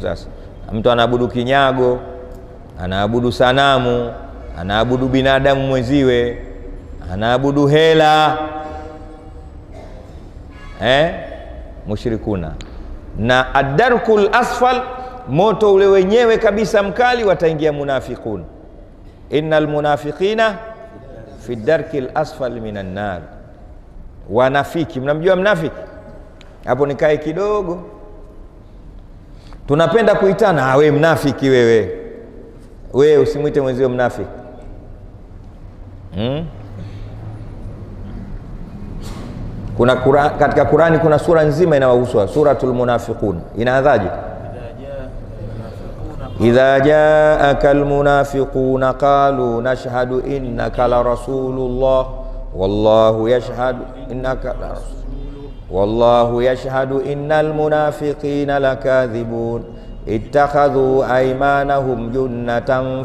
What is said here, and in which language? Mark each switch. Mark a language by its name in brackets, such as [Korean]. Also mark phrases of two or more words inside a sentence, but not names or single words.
[Swahili] Sasa mtu anaabudu kinyago, anaabudu sanamu, anaabudu binadamu mwenziwe, anaabudu hela, mushrikuna. Na [Arabic] الدرك الأسفل, [Swahili] moto ule wenyewe kabisa mkali, wataingia munafiqun. [Arabic] إن المنافقين في الدرك الأسفل من النار. [Swahili] Wanafiki, mnamjua mnafiki? Hapo nikae kidogo. Tunapenda kuitana, wewe mnafiki wewe usimuite mwenzio mnafiki. Kuna katika Qur'ani kuna sura nzima inawahusu, suratul munafiqun. Inaanzaje? [Arabic] إذا جاءك المنافقون قالوا نشهد إنك لرسول الله والله يشهد إنك لرسول والله يشهد إن المنافقين لكاذبون اتخذوا أيمانهم جنة